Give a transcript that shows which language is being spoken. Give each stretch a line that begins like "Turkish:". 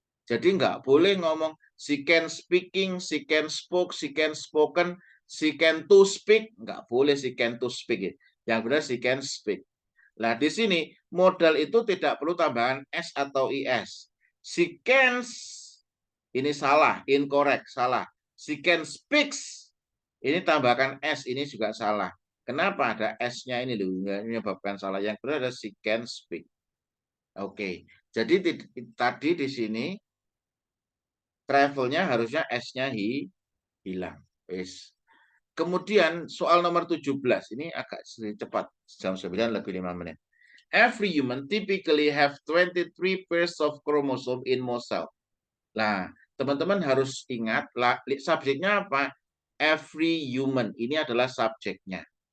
Indonesian: Jadi nggak boleh ngomong
English: she can speaking, she can spoke, she can spoken, she can to speak.
Indonesian: Nggak boleh
English: she can to speak.
Indonesian: Yang benar
English: she can speak.
Indonesian: Nah, di sini modal itu tidak perlu tambahan s atau is.
English: She can,
Indonesian: ini salah, incorrect, salah.
English: She can speaks,
Indonesian: ini tambahkan s, ini juga salah. Kenapa ada s-nya ini loh, menyebabkan salah. Yang benar adalah
English: she can speak.
Indonesian: Oke, jadi tadi di sini travelnya harusnya s-nya hilang. Kemudian soal nomor 17, ini agak cepat, jam 9 lebih 5 menit.
English: Every human typically have 23 pairs of chromosome in most cells.
Indonesian: Nah, teman-teman harus ingat, subjeknya apa? Every human, ini adalah subjeknya.